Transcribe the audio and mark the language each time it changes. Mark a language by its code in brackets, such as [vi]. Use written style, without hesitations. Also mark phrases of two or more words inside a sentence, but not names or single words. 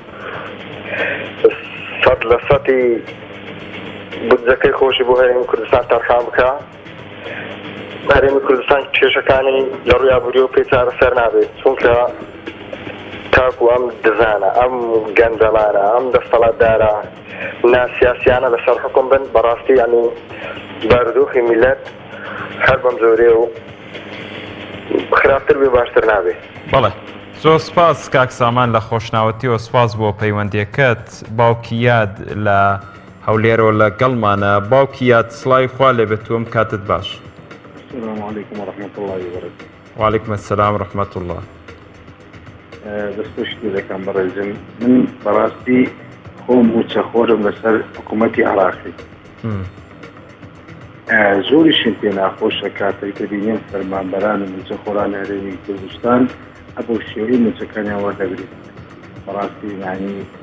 [ckb] 100% بودجەکەی خۆشی بۆ هەرێمی کوردستان تەرخان بکە هەرێمی کوردستان کێشەکانی لە ڕوویابووری و پێی چارەسەر نابێت چونکە تاکو ئەم دزانە ئەم گەنجەڵانە ئەم دەسەڵاتدارە ناسیاسیانە لەسەر حکوم بن بەڕاستی ینی بارودۆخی میلەت هەر بەم زۆرێ و خراپتر بێ باشتر نابێت. بەڵێ زۆر سپاس کاک سامان لە خۆشناوەتیەوە سپاس بۆ پەیوەندیەکەت باوکی یاد لە هەولێرەوە لە گەڵمانە باوکی یاد سڵاوی خوا لێبێت وەم کاتت باش. [ar] السلام عليكم ورحمة الله وبركاته. وعليكم السلام ورحمة الله. [ckb] دەستخۆشی دەکەم بەڕێزم من بەڕاستی خۆم موچەخۆرم لەسەر حکوومەتی عێراقی زۆریشم پێ ناخۆشە کاتێک دەبینێن فەرمانبەران و موچەخۆران هەرێمی کوردستان ئەبوو شێوەی موچەکانیان وەردەگریت بەڕاستی ینی